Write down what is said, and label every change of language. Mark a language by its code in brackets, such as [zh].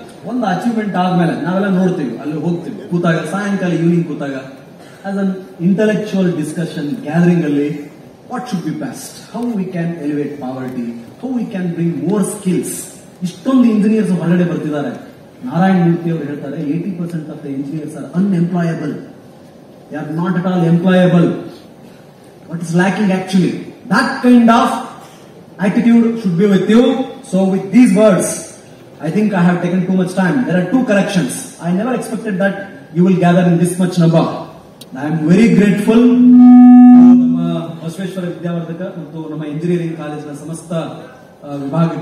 [kn] ಒಂದು ಅಚೀವ್ಮೆಂಟ್ ಆದ್ಮೇಲೆ ನಾವೆಲ್ಲ ನೋಡ್ತೀವಿ, ಅಲ್ಲಿ ಹೋಗ್ತೀವಿ, ಕೂತಾಗ ಸಾಯಂಕಾಲ ಈವ್ನಿಂಗ್ ಕೂತಾಗ [en] As an intellectual discussion gathering ಅಲ್ಲಿ what should be best, how we can elevate poverty, how we can bring more skills. [kn] ಇಷ್ಟೊಂದು ಇಂಜಿನಿಯರ್ಸ್ ಹೊರಗಡೆ ಬರ್ತಿದ್ದಾರೆ. ನಾರಾಯಣ್ ಮೂರ್ತಿ ಅವರು ಹೇಳ್ತಾರೆ [en] 80% of the engineers are unemployable. They are not at all employable. What is lacking actually? That kind of attitude should be with you. So with these words, I think I have taken too much time. There are 2 corrections. I never expected that you will gather in this much number. I am very grateful [kn] ನಮ್ಮ ಬಸವೇಶ್ವರ ವಿದ್ಯಾವರ್ಧಕ ಮತ್ತು ನಮ್ಮ engineering ಕಾಲೇಜಿನ ಸಮಸ್ತ ವಿಭಾಗಕ್ಕೆ